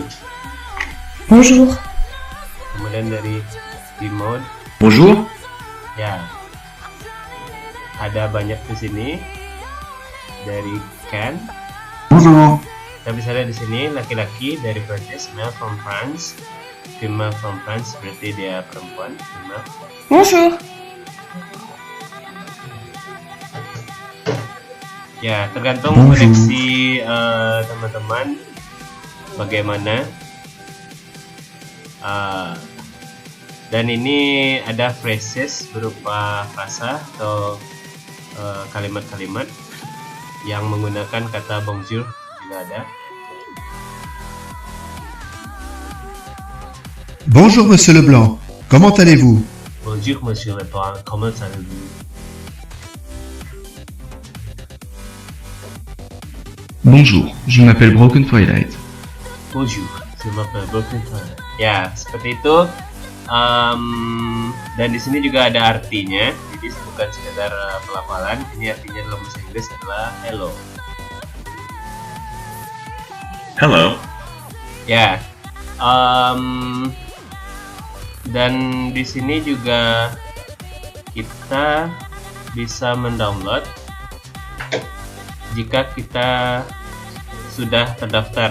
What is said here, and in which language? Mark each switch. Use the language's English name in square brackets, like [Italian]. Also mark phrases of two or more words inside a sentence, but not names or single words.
[Indonesian] Bonjour. Kemudian dari Bimod. Bonjour. Ya, ada banyak di sini. Dari Ken. Bonjour. Kita bisa lihat di sini laki-laki dari Prancis, [English] male from France, female from France, [Indonesian] berarti dia perempuan, female. Bonjour. Ya, tergantung koneksi teman-teman bagaimana. Dan ini ada phrases berupa frasa atau kalimat-kalimat yang menggunakan kata bonjour juga ada. [French] Bonjour Monsieur Leblanc, comment allez-vous? Bonjour Monsieur Leblanc, comment allez-vous? Bonjour, je m'appelle Broken Twilight. Bonjour, je m'appelle Broken Twilight. [Indonesian] Ya, seperti itu. Dan di sini juga ada artinya. Jadi bukan sekedar pelafalan. Ini artinya dalam bahasa Inggris adalah hello. Hello. Ya. Dan di sini juga kita bisa mendownload jika kita sudah terdaftar.